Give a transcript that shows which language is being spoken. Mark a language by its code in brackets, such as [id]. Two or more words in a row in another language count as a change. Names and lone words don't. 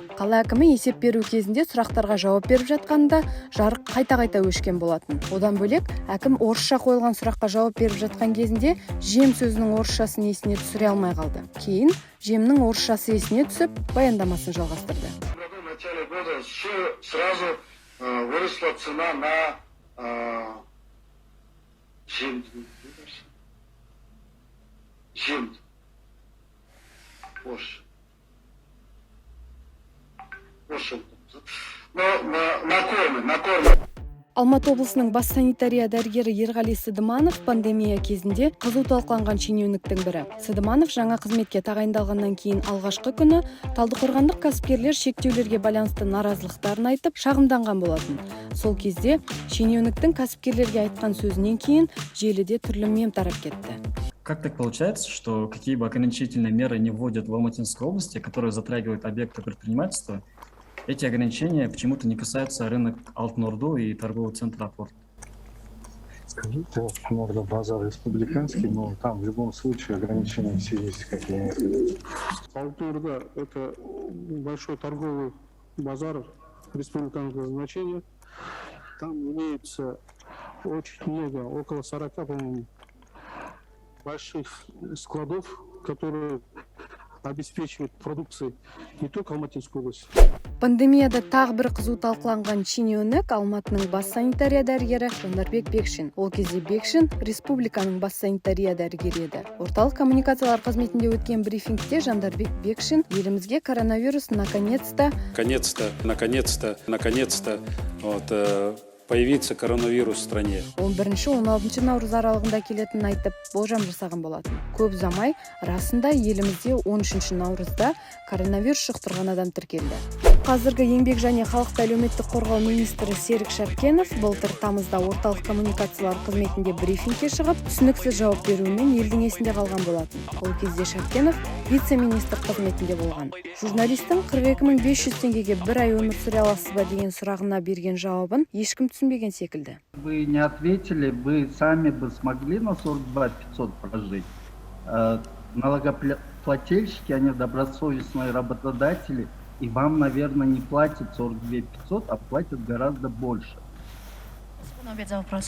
[kk] Қала әкімі есеп беру кезінде сұрақтарға жауап беріп жатқанда жарық қайта-қайта өшкен болатын. Одан бөлек, әкім орысша қойылған сұраққа жауап беріп жатқан кезінде жем сөзінің орысшасын есіне түсіре алмай қалды. Кейін жемнің орысшасы есіне түсіп, баяндамасын жалғастырды. [ru] В начале года сразу выросла цена на жем. На корм. [kk] Алматы облысының бас санитария дәрігері Ерғали Сыдыманов пандемия кезінде қызу талқыланған шенеуніктің бірі. Сыдыманов жаңа қызметке тағайындалғаннан кейін алғашқы күні Талдықорғандық кәсіпкерлер шектеулерге байланысты наразылықтарын айтып, шағымданған болатын. Сол кезде шенеуніктің кәсіпкерлерге айтқан сөзінен кейін желіде түрлі мем тарап кетті. [ru] Как так получается, что какие бы ограничительные меры не вводят в Алматинской области, которые затрагивают объекты предпринимательства, эти ограничения почему-то не касаются рынок Алтын-Орду и торгового центра Апорт? Скажите, Алтын-Орда базар республиканский, но там в любом случае ограничения все есть какие-нибудь. Алтын-Орда – это большой торговый базар республиканского значения. Там имеется очень много, около 40, по-моему, больших складов, которые обеспечивают продукцией не только Алматинскую область. [kk] Пандемияда тағы бір қызу талқыланған шенеунік Алматының бас санитария дәрігері Жандарбек Бекшин. Ол кезде Бекшин республиканың бас санитария дәрігері еді. Орталық коммуникациялар қызметінде өткен брифингте Жандарбек Бекшин елімізге коронавирус наконец-то [ru] появится коронавирус в стране. [kk] 11-16 наурыз аралығында келетінін айтып, болжам жасаған болатын. Көп ұзамай, расында елімізде 13 наурызда коронавирус жұқтырған адам тіркелді. Қазіргі еңбек және халықты әлеуметтік қорғау министрі Серік Шәркенов былтыр тамызда орталық коммуникациялар қызметінде брифингке шығып, түсініксіз жауап беруімен елдің есінде қалған болатын. Ол кезде Шәркенов вице-министр қызметінде болған. Журналистің 42.500 теңгеге бір ай өмір сүре аласыз ба деген сұрағына берген жауабын ешкім түсінбеген секілді. [ru] Вы не ответили, вы сами бы смогли на 42 500 прожить. Налогоплательщики, они добросовестные работодатели, и вам, наверное, не платят 42 500, а платят гораздо больше. Ответ за вопрос.